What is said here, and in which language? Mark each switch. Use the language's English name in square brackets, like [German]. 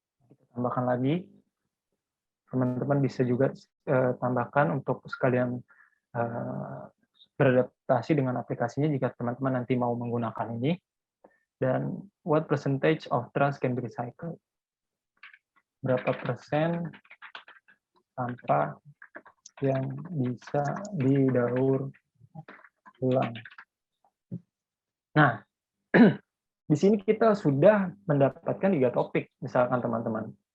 [Indonesian] Kita tambahkan lagi. Teman-teman bisa juga tambahkan untuk sekalian beradaptasi dengan aplikasinya jika teman-teman nanti mau menggunakan ini. [English] Dan what percentage of trash can be recycled? [Indonesian] Berapa persen sampah yang bisa didaur ulang? Nah, di sini kita sudah mendapatkan 3 topik, misalkan teman-teman.